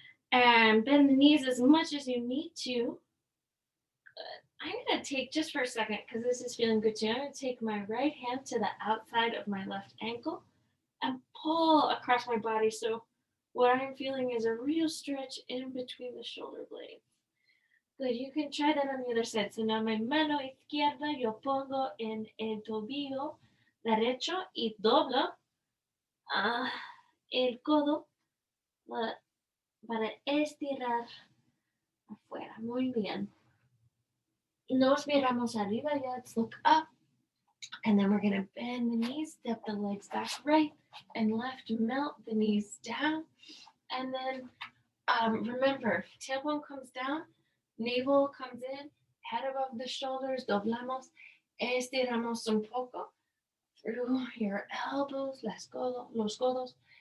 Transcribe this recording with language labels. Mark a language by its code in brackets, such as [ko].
[en] And bend the knees as much as you need to. I'm going to take, just for a second, because this is feeling good too, I'm going to take my right hand to the outside of my left ankle and pull across my body. So what I'm feeling is a real stretch in between the shoulder blades. Good, you can try that on the other side. So now my [es] mano izquierda yo pongo en el tobillo derecho y doblo el codo para estirar afuera. Muy bien. Nos miramos arriba, [en] yeah, let's look up. And then we're going to bend the knees, step the legs back right and left, melt the knees down. And then remember, tailbone comes down, navel comes in, head above the shoulders, [es] doblamos, estiramos un poco [en] through your elbows, [es] los codos.